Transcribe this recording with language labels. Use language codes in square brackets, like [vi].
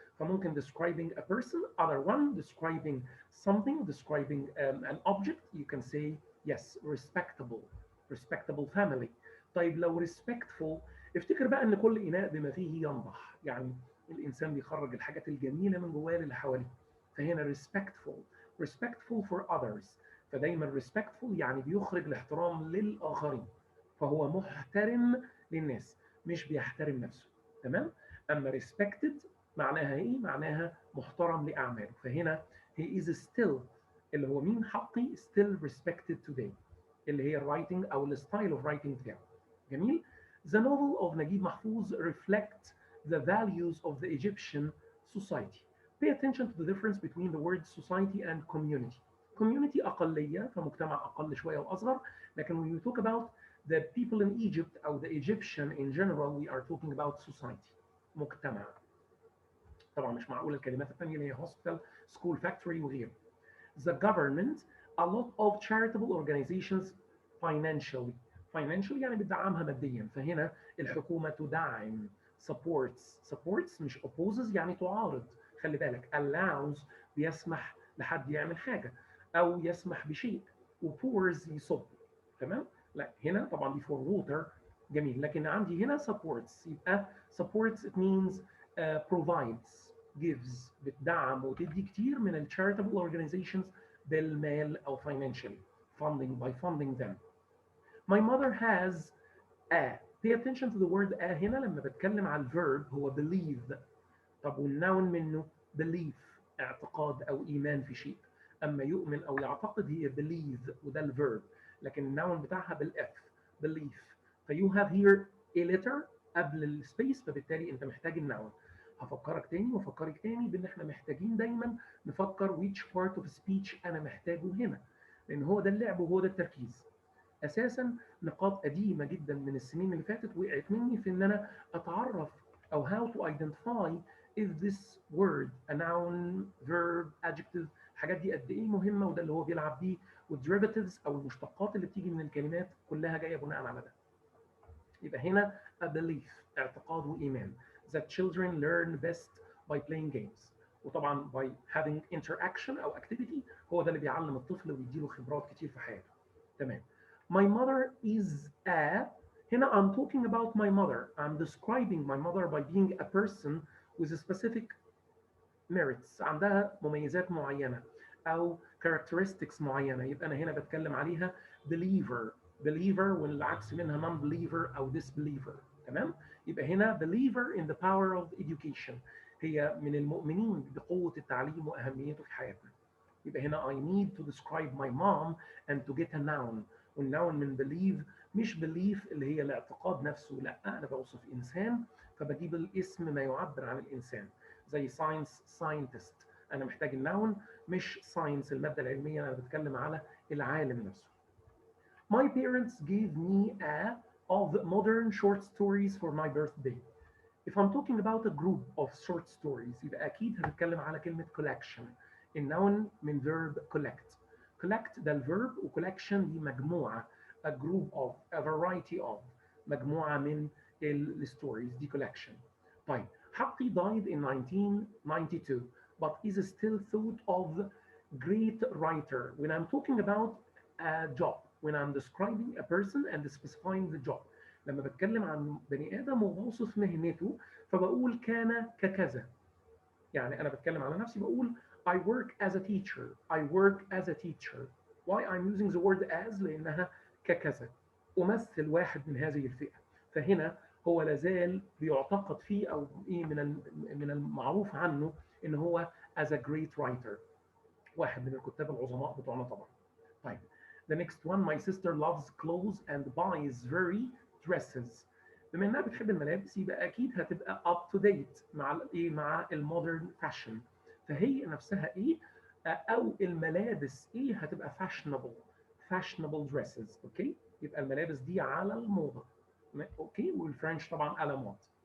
[ar] فممكن [en] describing a person other one describing something describing an object you can say yes respectable family. [ar] طيب لو respectful افتكر بقى ان كل اناء بما فيه ينضح. يعني الانسان بيخرج الحاجات الجميله من جواه اللي حواليه. فهنا [en] respectful for others. [ar] فدايما respectful يعني بيخرج الاحترام للاخرين. فهو محترم للناس مش بيحترم نفسه. تمام. اما respected معناها ايه؟ معناها محترم لاعماله. فهنا [en] he is still [ar] اللي هو مين؟ حقي [en] still respected today [ar] اللي هي الرايتنج او الستايل اوف رايتنج بتاعه. جميل. [en] The novel of نجيب محفوظ reflect the values of the Egyptian society. Pay attention to the difference between the words society and community. Community [ar] أقلية فمجتمع أقل شوية وأصغر، لكن [en] when we talk about the people in Egypt أو the Egyptian in general we are talking about society مجتمع. [ar] طبعا مش معقول الكلمات الثانية اللي هي hospital, school, factory وغيره. [en] The government, a lot of charitable organizations financially. [ar] Financially يعني بتدعمها ماديا، فهنا الحكومة تدعم supports مش opposes يعني تعارض. خلي بالك allows بيسمح لحد يعمل حاجة أو يسمح بشيء، وpours يصب. تمام؟ لا هنا طبعا دي for water جميل، لكن عندي هنا supports يبقى [en] supports it means provides gives [ar] بتدعم وتدي كتير من ال charitable organizations بالمال أو [en] financially funding by funding them. My mother has a. Pay attention to the word a [ar] هنا لما بتكلم على الverb هو [en] believe. [ar] طب والnoun منه belief اعتقاد أو إيمان في شيء. أما يؤمن أو يعتقد هي believe وده الverb، لكن الnoun بتاعها بالf belief. [en] فيو have here a letter [ar] قبل السبيس، فبالتالي أنت محتاج الnoun. هفكرك تاني وافكرك تاني بان احنا محتاجين دايما نفكر [en] which part of speech [ar] انا محتاجه هنا، لان هو ده اللعب وهو ده التركيز. اساسا نقاط قديمه جدا من السنين اللي فاتت وقعت مني في ان انا اتعرف او [en] how to identify if this word a noun verb adjective [ar] الحاجات دي قد ايه مهمه، وده اللي هو بيلعب بيه. والderivatives او المشتقات اللي بتيجي من الكلمات كلها جايه بناء على ده. يبقى هنا [en] a belief [ar] اعتقاد وايمان [en] that children learn best by playing games. [ar] وطبعا [en] by having interaction [ar] او activity هو ده اللي بيعلم الطفل ويديله خبرات كتير في حياته. [en] تمام. My mother is a. هنا I'm talking about my mother. I'm describing my mother by being a person with a specific merits. [ar] عندها مميزات معينة أو characteristics معينة، يبقى أنا هنا بتكلم عليها believer. [en] believer [ar] والعكس منها [en] non-believer أو disbeliever. [ar] تمام؟ يبقى هنا [en] believer in the power of education. [ar] هي من المؤمنين بقوة التعليم وأهميته في حياتنا. يبقى هنا [en] I need to describe my mom and to get a noun. [ar] والnoun من believe مش belief اللي هي الاعتقاد نفسه، لا أنا بوصف إنسان فبجيب الاسم ما يعبر عن الإنسان. زي science scientist أنا محتاج النون مش science المادة العلمية، أنا بتكلم على العالم نفسه. [en] My parents gave me a of modern short stories for my birthday. If I'm talking about a group of short stories [ar] يبقى أكيد هنتكلم على كلمة [en] collection. [ar] النون من verb collect. collect ده الverb و collection دي مجموعة [en] a group of a variety of [ar] مجموعة من الستوريز دي collection. [en] طيب حقي died in 1992 but is still thought of great writer when I'm talking about a job, when I'm describing a person and specifying the job. [ar] لما بتكلم عن بني ادم وبوصف مهنته فبقول كان ككذا. يعني انا بتكلم على نفسي بقول [en] I work as a teacher. I work as a teacher. Why I'm using the word as [ar] لانها ككذا. امثل واحد من هذه الفئه. فهنا هو لازال بيعتقد فيه او ايه من المعروف عنه ان هو [en] as a great writer. [ar] واحد من الكتاب العظماء بتوعنا طبعا. [en] طيب the next one my sister loves clothes and buys very dresses. [ar] بما انها بتحب الملابس يبقى اكيد هتبقى [en] up to date [ar] مع الايه مع المودرن فاشن. فهي نفسها ايه او الملابس ايه هتبقى [en] fashionable dresses. [ar] اوكي يبقى الملابس دي على الموضه. اوكي والفرنش طبعا على مود.